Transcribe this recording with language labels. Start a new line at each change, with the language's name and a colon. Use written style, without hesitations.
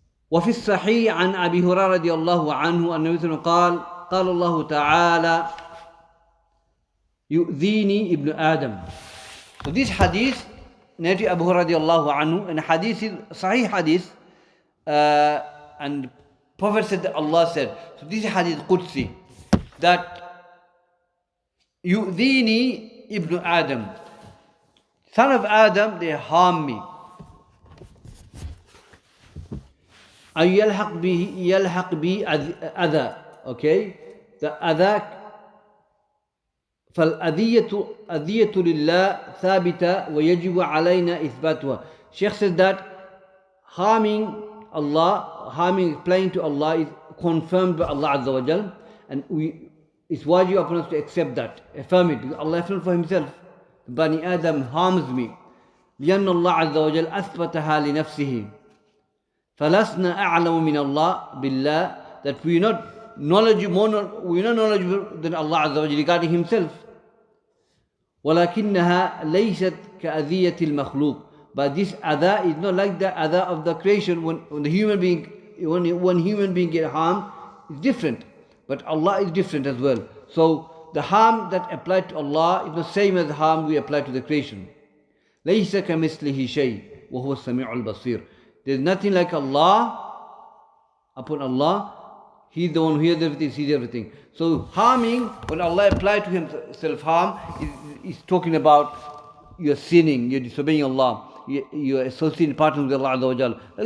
Arabic: وفي الصحيح عن أبي هريرة رضي الله عنه أنه قال قال الله تعالى يؤذيني ابن آدم.
English: So this hadith, narrated Abu Hurairah radiallahu anhu, and hadith is Sahih hadith, and Prophet said that Allah said. So this is hadith Qudsi, that يؤذيني ibn Adam, son of Adam, they harm me.
Arabic: أن يلحق بي أذى.
English: Okay, the أذى.
Arabic: فالأذية لله ثابتة ويجب علينا إثباتها.
English: Shaykh says that harming Allah, applying to Allah is confirmed by Allah Azza wa Jal, and it's wajib upon us to accept that, affirm it, because Allah affirmed for Himself. Bani Adam harms me.
Arabic: لأن الله عز وجل أثبتها لنفسه. فلسنا أعلم من الله بالله,
English: that we are not knowledgeable than Allah Azza wa Jal regarding Himself.
Arabic: ولكنها ليست كأذية المخلوق.
English: But this adha is not like the adha of the creation. When the human being, when human being get harmed, it's different. But Allah is different as well. So the harm that applied to Allah is the same as the harm we apply to the creation.
Arabic: ليس كمثله شيء وهو السميع البصير.
English: There's nothing like Allah. Upon Allah, He's the one who hears everything, sees everything. So harming, when Allah applied to Himself harm, is talking about you're sinning, you're disobeying Allah, you're associating partners with Allah Azza wa Jal.